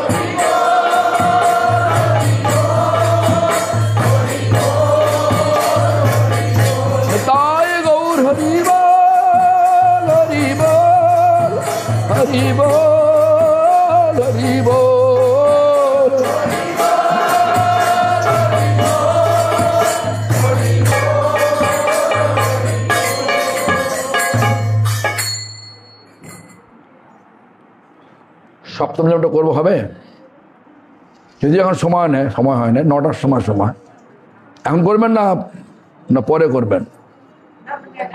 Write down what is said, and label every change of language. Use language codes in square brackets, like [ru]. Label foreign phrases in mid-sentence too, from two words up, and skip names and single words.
[bn] নিতাই গৌর হরি বোল হরি বোল হরি বোল হরি বোল। সপ্তম জপটা করবো হবে যদি এখন সময় নেই, সময় হয় না, 9টার সময় এখন করবেন না পরে করবেন?